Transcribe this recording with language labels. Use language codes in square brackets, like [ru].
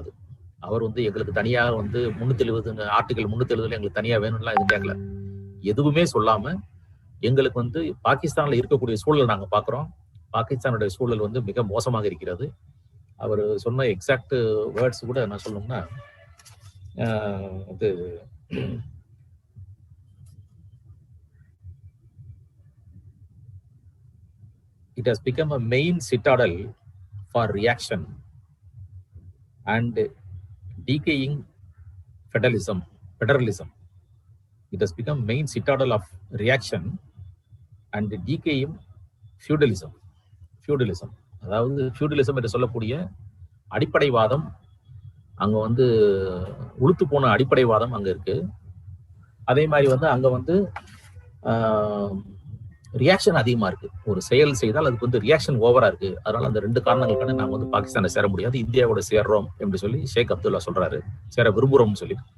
[ta] அது அவர் வந்து எங்களுக்கு தனியா வந்து 370 ஆர்டிகல் 370 எங்களுக்கு தனியா வேணும்லாம் இது கேட்கல. எதுவுமே சொல்லாம எங்களுக்கு வந்து பாகிஸ்தான்ல இருக்கக்கூடிய சூழல் நாங்க பாக்குறோம், பாகிஸ்தானுடைய சூழல் வந்து மிக மோசமாக இருக்கிறது. அவர் சொன்ன எக்ஸாக்ட் வேர்ட்ஸ் கூட நான் சொல்லணும்னா, இது [en] it has become a main citadel for reaction and decaying federalism. It has become main citadel of reaction and decaying feudalism. [ta] அதாவது feudalism என்று சொல்லக்கூடிய அடிப்படைவாதம் அங்க வந்து உளுத்து போன அடிப்படைவாதம் அங்க இருக்கு. அதே மாதிரி வந்து அங்க வந்து ரியாக்ஷன் அதிகமா இருக்கு. ஒரு செயல் செய்தால் அதுக்கு வந்து ரியாக்ஷன் ஓவரா இருக்கு. அதனால அந்த 2 காரணங்களுக்கான நாங்க வந்து பாகிஸ்தானை சேர முடியாது, இந்தியாவோட சேர்றோம் என்று சொல்லி ஷேக் அப்துல்லா சொல்றாரு. சேர விரும்புறோம்னு சொல்லி.